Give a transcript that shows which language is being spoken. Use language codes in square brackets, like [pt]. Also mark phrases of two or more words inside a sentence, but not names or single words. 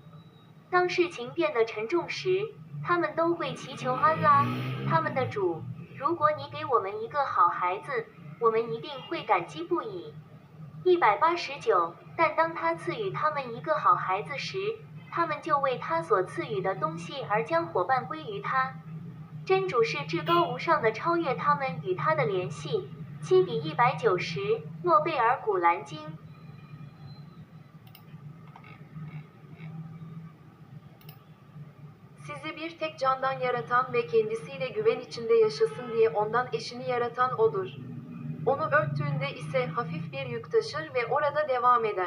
[zh] 当事情变得沉重时，他们都会祈求安拉，他们的主，如果你给我们一个好孩子，我们一定会感激不已。189，但当他赐予他们一个好孩子时，他们就为他所赐予的东西而将伙伴归于他。真主是至高无上的，超越他们与他的联系。7:190，诺贝尔古兰经。 [tr] Sizi bir tek candan yaratan ve kendisiyle güven içinde yaşasın diye ondan eşini yaratan O'dur. Onu örttüğünde ise hafif bir yük taşır ve orada devam eder.